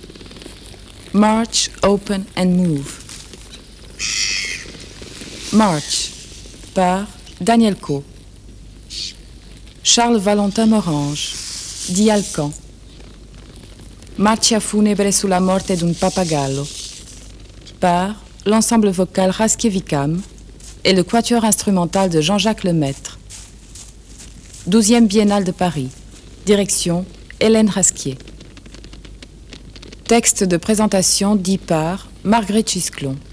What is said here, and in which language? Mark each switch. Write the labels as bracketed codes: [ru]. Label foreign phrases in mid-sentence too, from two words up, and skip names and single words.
[fr] March, Open and Move. March, par Daniel Coe. Charles Valentin Morange, di Alcan. Marcia funebre sulla morte d'un papagallo, par l'ensemble vocal Raskievicam et le quatuor instrumental de Jean-Jacques Lemaître. 12e Biennale de Paris. Direction Hélène Rasquier. Texte de présentation dit par Marguerite Chisclon.